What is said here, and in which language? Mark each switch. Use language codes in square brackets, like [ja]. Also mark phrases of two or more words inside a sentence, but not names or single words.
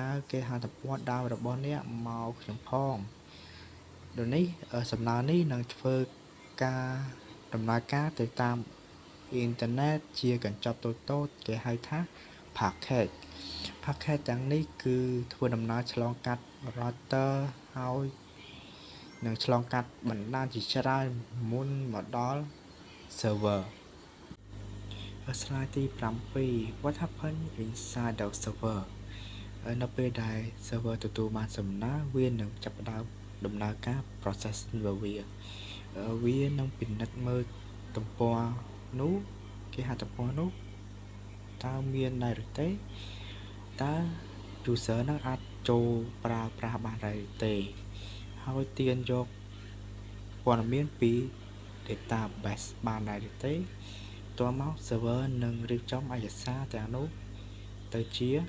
[km] គេហទំព័រដើមរបស់អ្នកមកខ្ញុំផងដូចនេះសំណើនេះនឹងធ្វើការដំណើរការទៅតាមអ៊ីនធឺណិតជាកញ្ចប់តូចៗគេហៅថា packet ទាំងនេះគឺធ្វើដំណើរឆ្លងកាត់ router ហើយនឹងឆ្លងកាត់បណ្ដាញជាច្រើនមុនមកដល់ server slide ទី 7 [en] What happened inside the server [km] នៅពេលដែល server ទទួលបានសំណើវានឹងចាប់ផ្ដើម ដំណើរការ process របស់វានឹងពិនិត្យមើលទំព័រនោះគេហទំព័រនោះតើមានដែរឬទេតើ user នឹងអាចចូលប្រើប្រាស់បានដែរឬទេហើយទាញយកព័ត៌មានពី database បានដែរឬទេតមក server នឹងរៀបចំឯកសារទាំងនោះទៅជា